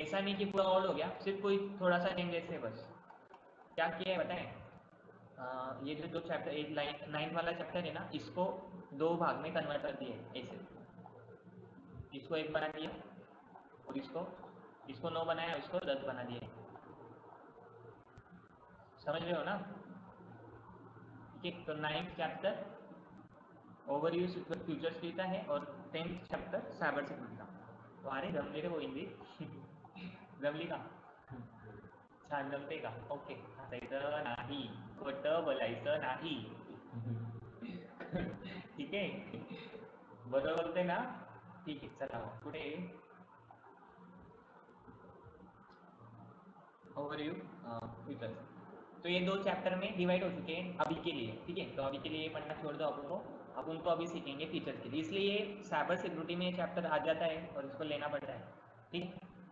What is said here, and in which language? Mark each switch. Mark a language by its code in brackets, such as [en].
[hi] ऐसा नहीं कि पूरा ओल्ड हो गया, सिर्फ कोई थोड़ा सा चेंजेस है बस। क्या किया है बताएं, ये जो दो चैप्टर, एक नाइन्थ वाला चैप्टर है ना, इसको दो भाग में कन्वर्ट कर दिए ऐसे, इसको एक बना दिया और इसको इसको 9 बनाया, इसको 10 बना दिए, समझ रहे हो ना, ठीक है। तो ninth chapter overview future skill का है और 10th चैप्टर साइबर सिक्योरिटी का। [mr] तो अरे जमले रे वो हिंदी जमली का, छान जमते का, ओके, हसायचं नाही, खोटं बोलायचं नाही ठीक आहे, बरोबर बोलते ना, ठीक आहे। चला मग पुढे ओवरव्यू फ्यूचर। [hi] तो ये दो चैप्टर में डिवाइड हो चुके हैं अभी के लिए, ठीक है। तो अभी के लिए ये पढ़ना छोड़ दो अपन को, अब उनको अभी सीखेंगे फीचर के लिए, इसलिए ये साइबर सिक्योरिटी में ये चैप्टर आ जाता है और इसको लेना पड़ता है, ठीक है।